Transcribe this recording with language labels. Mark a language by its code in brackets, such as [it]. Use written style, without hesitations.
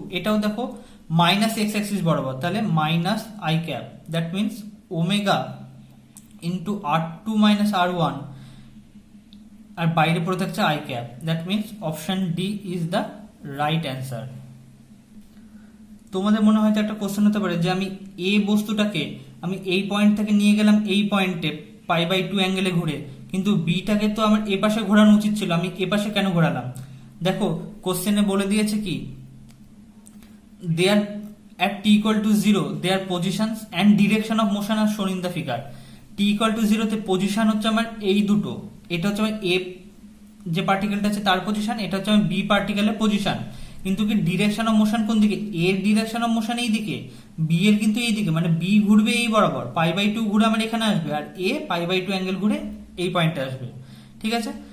[bn] এটাও দেখো minus x Axis বরাবর, তাহলে minus I cap, [en] That means omega into R2 minus R1, আর বাইরে পড়ে থাকছে I cap, that means option D is the right answer. [bn] তোমাদের মনে হয়তো একটা কোশ্চেন হতে পারে যে আমি এ বস্তুটাকে আমি এই পয়েন্ট থেকে নিয়ে গেলাম এই পয়েন্টে পাই বাই 2 অ্যাঙ্গেলে ঘুরে, কিন্তু বিটাকে তো আমার এ পাশে ঘোরানো উচিত ছিল, আমি এ পাশে কেন ঘোরালাম? দেখো কোশ্চেনে বলে দিয়েছে কি, [en] There at t equal to 0 their positions and direction of motion are shown in the figure। [bn] t equal to 0 তে পজিশন হচ্ছে আমার এই দুটো, এটা হচ্ছে আমার এ যে পার্টিকেলটা আছে তার পজিশন, এটা হচ্ছে আমার বি পার্টিকেলের পজিশন, কিন্তু কি ডিরেকশন অফ মোশন কোন দিকে? এর ডিরেকশন অফ মোশন এই দিকে, বি এর কিন্তু এই দিকে, মানে বি ঘুরবে এই বরাবর, পাই বাই 2 ঘুরে আমার এখানে আসবে, আর এ পাই বাই 2 অ্যাঙ্গেল ঘুরে এই পয়েন্টে আসবে, ঠিক আছে।